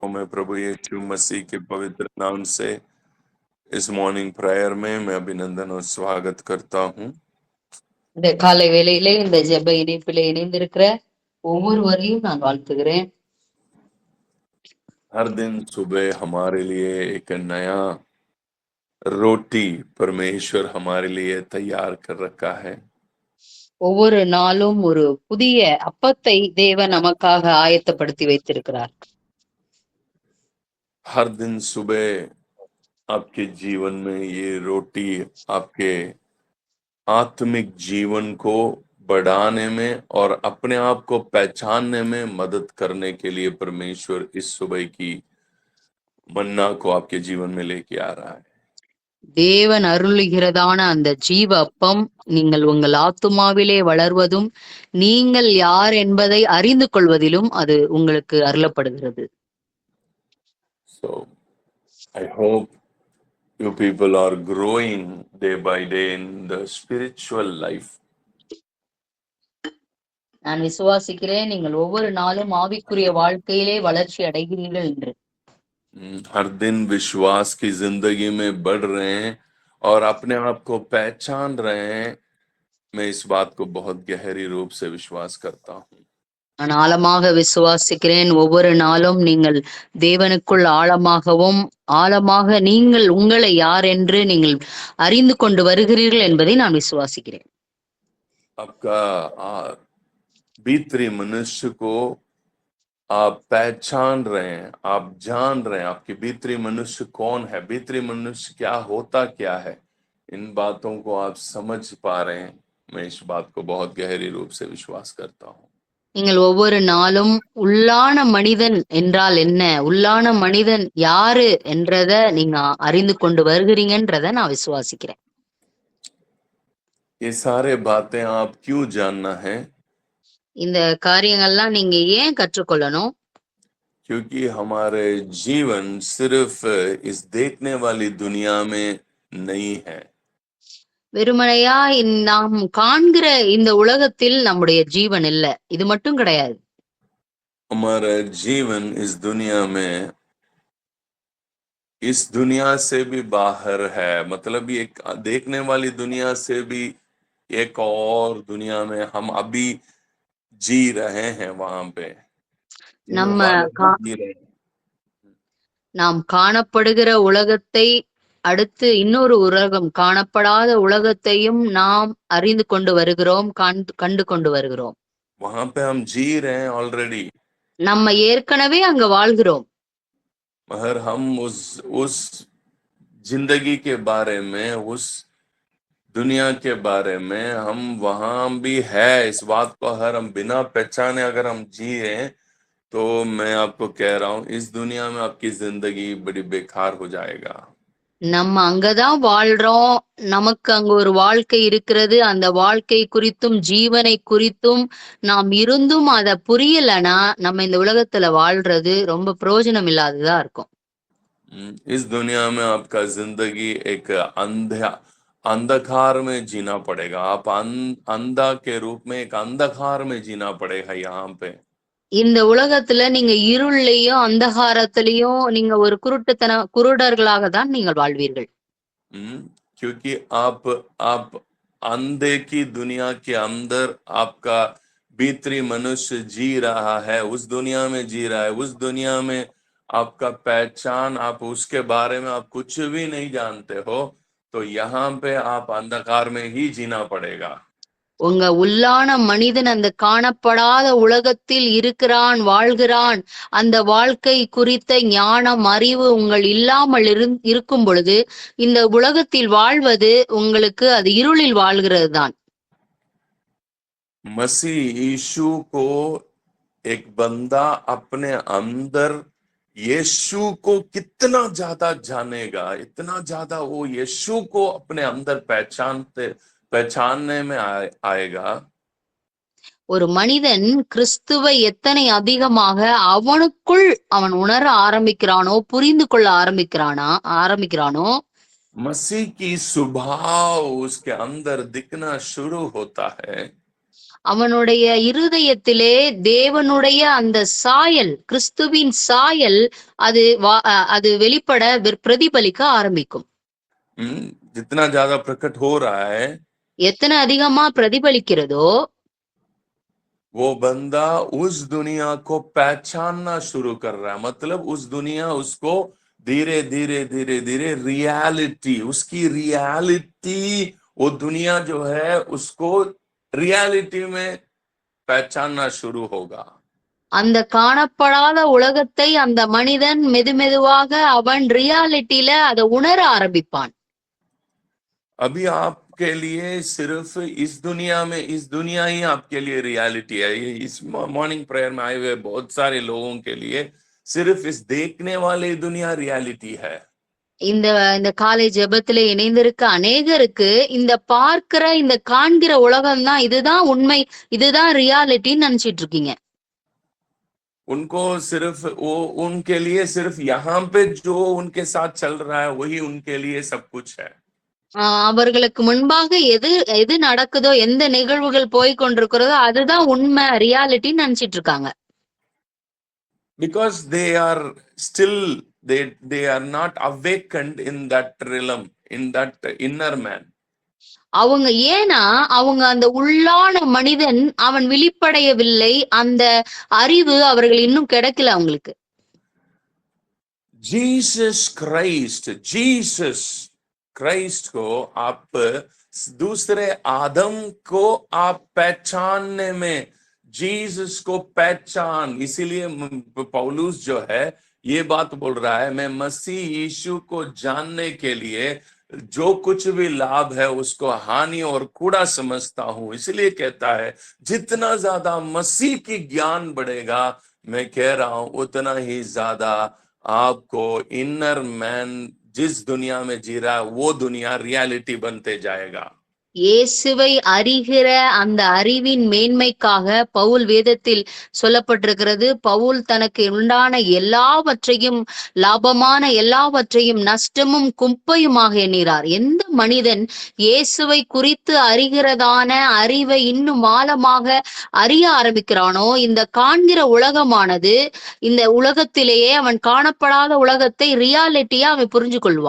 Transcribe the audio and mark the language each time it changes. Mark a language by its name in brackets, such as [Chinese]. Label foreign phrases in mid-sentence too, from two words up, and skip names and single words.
[Hindi] मैं प्रभु यीशु मसीह के पवित्र नाम से इस [English] morning prayer [Hindi] में मैं अभिनंदन और स्वागत करता हूं। [Tamil] இந்த காலை வேளையிலே இந்த ஜெப இணைப்பிலே இணைந்திருக்கிற ஒவ்வொருவரையும் நான் வாழ்த்துகிறேன். [Hindi] हर दिन सुबह हमारे लिए एक नया रोटी परमेश्वर हमारे लिए तैयार कर रखा है। [Tamil] ஒவ்வொரு நாளும் ஒரு புதிய அப்பத்தை தேவன் நமக்காக ஆயத்தப்படுத்தி வைத்திருக்கிறார். [Hindi] हर दिन सुबह आपके जीवन में ये रोटी आपके आत्मिक जीवन को बढ़ाने में और अपने आप को पहचानने में मदद करने के लिए परमेश्वर इस सुबह की मन्ना को आपके जीवन में लेके आ रहा है। [Tamil] தேவன் அருளுகிறதான அந்த ஜீவ அப்பம் நீங்கள் உங்கள் ஆத்துமாவிலே வளர்வதும் நீங்கள் யார் என்பதை அறிந்து கொள்வதிலும் அது உங்களுக்கு அருளப்படுகிறது. [English] So I hope you people are growing day by day in the spiritual life. [Tamil] நான் விசுவாசிக்கிறேன் நீங்கள் ஒவ்வொரு நாளும் ஆவிக்குரிய வாழ்க்கையிலே வளர்ச்சி அடைகிறீர்கள் என்று. [Hindi] हर दिन विश्वास की जिंदगी में बढ़ रहे हैं और अपने आप को पहचान रहे हैं। मैं इस बात को बहुत गहरी रूप से विश्वास करता हूँ। [Tamil] நான் ஆழமாக விசுவாசிக்கிறேன் ஒவ்வொரு நாளும் நீங்கள் தேவனுக்குள் ஆழமாக நீங்கள் உங்களை யார் என்று நீங்கள் அறிந்து கொண்டு வருகிறீர்கள் என்பதை நான் விசுவாசிக்கிறேன். [Hindi] आपका भीतरी मनुष्य को आप पहचान रहे हैं, आप जान रहे हैं आपकी भीतरी मनुष्य कौन है, भीतरी मनुष्य क्या होता क्या है, इन बातों को आप समझ पा रहे हैं। मैं इस बात को बहुत गहरी रूप से विश्वास करता हूँ। [Tamil] நீங்கள் ஒவ்வொரு நாளும் உள்ளான மனிதன் என்றால் என்ன, உள்ளான மனிதன் யாரு என்றத நீங்க அறிந்து கொண்டு வருகிறீங்கன்றத நான் விசுவாசிக்கிறேன். [Hindi] ये सारे बातें आप क्यों जानना है? [Tamil] இந்த காரியங்கள்லாம் நீங்க ஏன் கற்றுக்கொள்ளணும்? [Hindi] क्योंकि हमारे जीवन सिर्फ इस देखने वाली दुनिया में नहीं है। [Tamil] வெறுமனையா நாம் காண்கிற இந்த உலகத்தில் நம்முடைய ஜீவன் இல்ல, இது மட்டும் கிடையாது. [Hindi] हमारा जीवन इस दुनिया से भी बाहर है। मतलब ये एक देखने वाली दुनिया से भी एक और दुनिया में हम अभी जी रहे हैं। वहां पे [Tamil] நம்ம [Hindi] जी रहे हैं। [Tamil] நாம் காணப்படுகிற உலகத்தை அடுத்து இன்னொரு உலகம், காணப்படாத உலகத்தையும் நாம் அறிந்து கொண்டு வருகிறோம், கண்டு கொண்டு வருகிறோம். [Hindi] वहां पे हम जी रहे हैं ऑलरेडी, [Tamil] நம்ம ஏற்கனவே அங்க வாழ்கிறோம். [Hindi] मगर हम उस जिंदगी के बारे में, उस दुनिया के बारे में हम वहां भी है इस बात को अगर हम बिना पहचाने अगर हम जी रहे हैं तो मैं आपको कह रहा हूं इस दुनिया में आपकी जिंदगी बड़ी बेकार हो जाएगा। [Tamil] நம்ம அங்கதான் வாழ்றோம், நமக்கு அங்க ஒரு வாழ்க்கை இருக்கிறது, அந்த வாழ்க்கை குறித்தும் ஜீவனை குறித்தும் நாம் இருந்தும் அத புரியலனா நம்ம இந்த உலகத்துல வாழ்றது ரொம்ப பிரயோஜனம் இல்லாததா இருக்கும். [Hindi] इस दुनिया में आपका जिंदगी एक अंधकार में जीना पड़ेगा। आप अंधा के रूप में एक अंधकार में जीना पड़ेगा यहाँ पे। [Tamil] இந்த உலகத்துல நீங்க இருள்லயும் அந்தகாரத்திலையும் நீங்க ஒரு குருடர்களாக தான் நீங்கள் வாழ்வீர்கள். [Hindi] क्योंकि आप अंधे की दुनिया के अंदर आपका भीतरी मनुष्य जी रहा है, उस दुनिया में जी रहा है, उस दुनिया में आपका पहचान, आप उसके बारे में आप कुछ भी नहीं जानते हो, तो यहाँ पे आप अंधकार में ही जीना पड़ेगा। [Tamil] உங்க உள்ளான மனிதன் அந்த காணப்படாத உலகத்தில் இருக்கிறான், வாழ்கிறான். அந்த வாழ்க்கை குறித்த ஞானம், அறிவு உங்கள் இல்லாமல் இருக்கும் பொழுது இந்த உலகத்தில் வாழ்வது உங்களுக்கு அது இருளில் வாழ்கிறது தான். [Hindi] मसीह यीशु को एक बंदा अपने अंदर यीशु को कितना ज्यादा जानेगा, इतना ज्यादा वो यीशु को अपने अंदर पहचानने में आएगा। [Tamil] ஒரு மனிதன் கிறிஸ்துவை எத்தனை அதிகமாக அவனுக்குள் அவன் உணர ஆரம்பிக்கிறானோ, புரிந்து கொள்ள ஆரம்பிக்கிறானோ [Hindi] मसीह की स्वभाव उसके अंदर दिखना शुरू होता है। [Tamil] அவனுடைய இருதயத்திலே தேவனுடைய அந்த சாயல், கிறிஸ்துவின் சாயல் அது வெளிப்பட பிரதிபலிக்க ஆரம்பிக்கும். [Hindi] जितना ज्यादा प्रकट हो रहा है, [Tamil] எத்தனை அதிகமா பிரதிபலிக்கிறதோ [Hindi] वो बंदा उस दुनिया को पहचानना शुरू कर रहा है। मतलब उस दुनिया उसको धीरे धीरे धीरे धीरे रियलिटी, उसकी रियलिटी, वो दुनिया जो है उसको रियलिटी में पहचानना शुरू होगा। [Tamil] அந்த காணப்படாத உலகத்தை அந்த மனிதன் மெதுமெதுவாக அவன் ரியாலிட்டியில அதை உணர ஆரம்பிப்பான். [Hindi] अभी आपके लिए सिर्फ इस दुनिया में, इस दुनिया ही आपके लिए रियलिटी है। ये इस [English] morning prayer [Hindi] में आए हुए बहुत सारे लोगों के लिए सिर्फ इस देखने वाले दुनिया रियलिटी है। [Tamil] இந்த இந்த காலை ஜெபத்துல இணைந்திருக்க அநேகருக்கு இந்த பார்க்கிற இந்த காண்கிற உலகம் தான், இதுதான் உண்மை, இதுதான் ரியாலிட்டின்னு நினைச்சிட்டு இருக்கீங்க. [Hindi] उनको सिर्फ वो, उनके लिए सिर्फ यहाँ पे जो उनके साथ चल रहा है वही उनके लिए सब कुछ है। [Tamil] அவர்களுக்கு முன்பாக எது எது நடக்குதோ, எந்த நிகழ்வுகள் போய் கொண்டிருக்கிறதோ அதுதான் உண்மை, ரியாலிட்டின்னு நினைச்சிட்டு இருக்காங்க. [English] Because they are still, they are not awakened in that realm, in that inner man. [Tamil] அவங்க ஏன்னா அவங்க அந்த உள்ளான மனிதன் அவன் விழிப்படையவில்லை, அந்த அறிவு அவர்கள் இன்னும் கிடைக்கல அவங்களுக்கு. [Hindi] जीसस क्राइस्ट को आप दूसरे आदम को आप पहचानने में, जीसस को पहचान, इसीलिए पौलुस जो है ये बात बोल रहा है, मैं मसीह यीशु को जानने के लिए जो कुछ भी लाभ है उसको हानि और कूड़ा समझता हूं। इसलिए कहता है जितना ज्यादा मसीह की ज्ञान बढ़ेगा, मैं कह रहा हूं उतना ही ज्यादा आपको [English] inner man [Hindi] जिस दुनिया में जी रहा है वो दुनिया रियलिटी बनते जाएगा। [Tamil] இயேசுவை அறிகிற அந்த அறிவின் மேன்மைக்காக பவுல் வேதத்தில் சொல்லப்பட்டிருக்கிறது. பவுல் தனக்கு உண்டான எல்லாவற்றையும், லாபமான எல்லாவற்றையும் நஷ்டமும் குப்பையுமாக எண்ணிறார். எந்த மனிதன் இயேசுவை குறித்து அறிகிறதான அறிவை இன்னும் ஆழமாக அறிய ஆரம்பிக்கிறானோ, இந்த காண்கிற உலகமானது, இந்த உலகத்திலேயே அவன் காணப்படாத உலகத்தை ரியாலிட்டியா அவன் புரிஞ்சு கொள்வான்.